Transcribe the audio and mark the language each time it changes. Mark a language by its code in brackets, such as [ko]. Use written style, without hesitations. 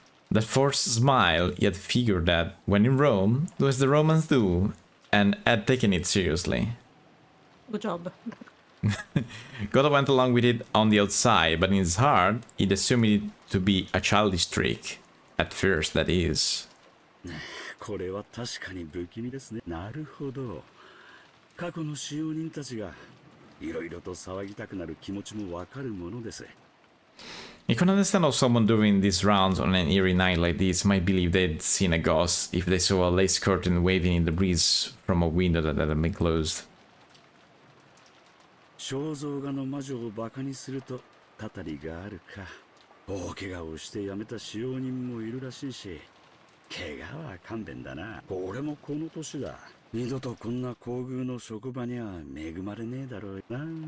[en] That forced smile, he had figured that, when in Rome, do as the Romans do, and had taken it seriously. Good job. Goda went along with it on the outside, but in his heart, he'd assumed it to be a childish trick. At first, that is. [ja] これは確かに不気味ですね。なるほど。過去の使用人たちがいろいろと騒ぎたくなる気持ちもわかるものです。 [en] You can understand how someone doing these rounds on an eerie night like this might believe they'd seen a ghost if they saw a lace curtain waving in the breeze from a window that had been closed. [ja] 肖像画の魔女をバカにするとたたりがあるか。大怪我をして辞めた使用人もいるらしいし、怪我は勘弁だな。俺もこの年だ。二度とこんな厚遇の職場には恵まれねえだろうな。